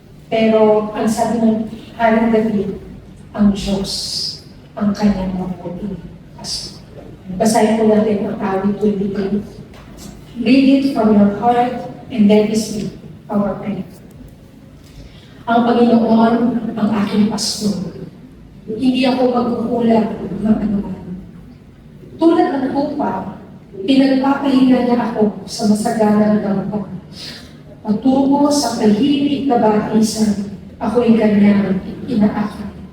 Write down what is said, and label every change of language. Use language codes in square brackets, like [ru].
[tl] Pero ang sabi ng Haring David, ang Diyos ang kanyang mabuting pastor. Basahin po natin ang awit 23. [en] Read it from your heart and let this be our prayer. [tl] Ang Panginoon ang aking pastor. Hindi ako magkukulang ng anuman. Tulad ng tupa, pinagpapahinga niya ako sa masaganang gampang. Patungo sa tahimik na batisan, ako'y kanyang inaakit.